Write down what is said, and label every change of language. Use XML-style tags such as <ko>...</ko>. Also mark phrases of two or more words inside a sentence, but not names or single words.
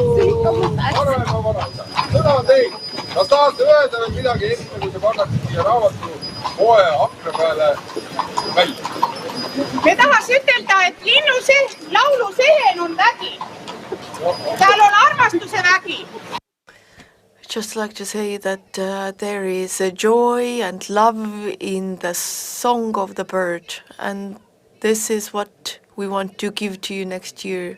<et>Sõna on teil. Kas tahate öelda veel midagi enne, kui see pannakse siia raamatu poe akna peale välja? Me tahaks ütelda, et laulu sehen on vägi. Seal on armastuse vägi.</et> <en>Just like to say that there is a joy and love in the song of the bird, and this is what we want to give to you next year.</en>